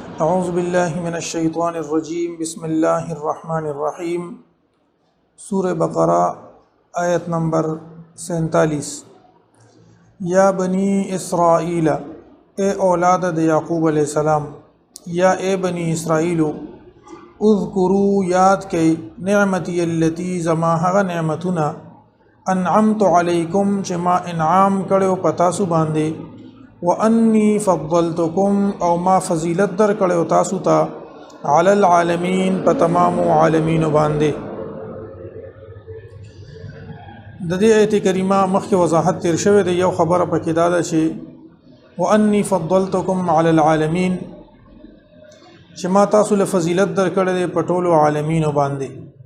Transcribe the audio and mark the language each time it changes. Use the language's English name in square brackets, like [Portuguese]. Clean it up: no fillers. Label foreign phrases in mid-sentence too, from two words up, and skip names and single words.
[Arabic] اعوذ باللہ من الشیطان الرجیم بسم اللہ الرحمن الرحیم سورہ بقرہ آیت نمبر 47 یا بنی اسرائیل [Urdu] اے اولاد یعقوب علیہ السلام [Pashto] یا اے بنی اسرائیل اذکروا یاد کئی [Arabic] نعمتی اللتی [Pashto] زما هغه نعمتنا [Arabic] انعمت علیکم [Pashto] چې ما انعام کړو پتاسو باندې [Arabic] وانی فضلتکم [Pashto] او ما فضیلت در کړو تاسو ته [Arabic] علی العالمین [Pashto] په تمام عالمین باندې د دې آیت کریمه مخکې وضاحت تیر شوی دی یو خبره پکې دا ده چې [Arabic] وانی فضلتکم علی العالمین [Pashto] چې ما تاسو له فضیلت در کړل په ټولو عالمین باندې